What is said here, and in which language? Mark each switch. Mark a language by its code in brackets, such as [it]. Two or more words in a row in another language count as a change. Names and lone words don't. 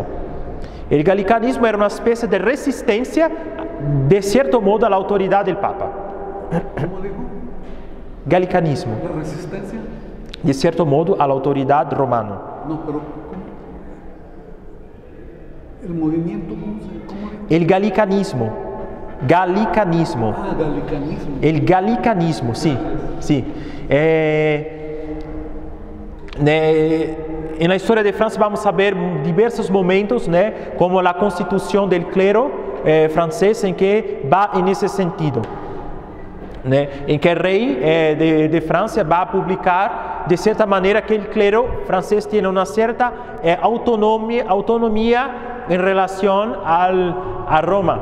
[es] El galicanismo era una especie de resistencia, de cierto modo, a la autoridad del Papa. ¿Cómo dijo? Galicanismo. ¿La resistencia? De cierto modo, a la autoridad romana. No, pero ¿cómo? ¿El movimiento cómo dijo? El galicanismo. Galicanismo. Ah, galicanismo. El galicanismo, sí. En la historia de Francia vamos a ver diversos momentos, como la constitución del clero francés, en que va en ese sentido. En que el rey de Francia va a publicar de cierta manera que el clero francés tiene una cierta autonomía en relación a Roma.